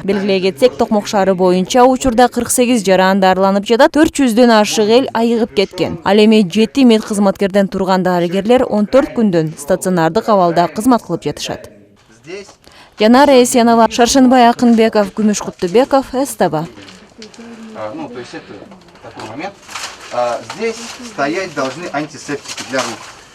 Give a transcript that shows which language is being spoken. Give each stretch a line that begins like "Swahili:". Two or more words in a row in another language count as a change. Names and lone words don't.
Kyrgyz: Белгилей кетсек, Токмок шаары боюнча учурда 48 жаран дарыланып жатат, 400дөн ашык эл айыгып кеткен. Ал эми 7 мед кызматкерден турган дарыгерлер 14 күндөн стационардык абалда кызмат кылып жатышат. Жанара Есенова, Шаршенбай Акынбеков, Күмүш Куттубеков, СТВ.
Russian: То есть это такой момент. Здесь стоять должны антисептики для рук.